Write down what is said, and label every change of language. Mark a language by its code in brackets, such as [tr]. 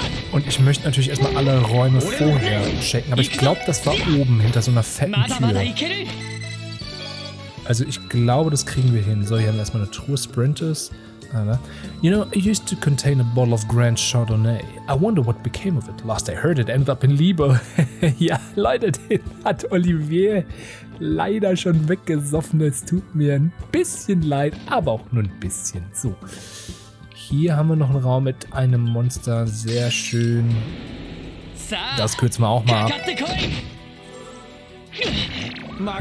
[de] Und ich möchte natürlich erstmal alle Räume vorher checken, aber ich glaube, das war oben hinter so einer fetten Tür. Also ich glaube, das kriegen wir hin. So, hier haben wir erstmal eine Truhe Sprinters. [en] You know, it used to contain a bottle of Grand Chardonnay. I wonder what became of it. Last I heard it ended up in Liebe. [de] Ja, Leute, den hat Olivier leider schon weggesoffen. Es tut mir ein bisschen leid, aber auch nur ein bisschen. So, hier haben wir noch einen Raum mit einem Monster. Sehr schön. Das kürzen wir auch mal ab.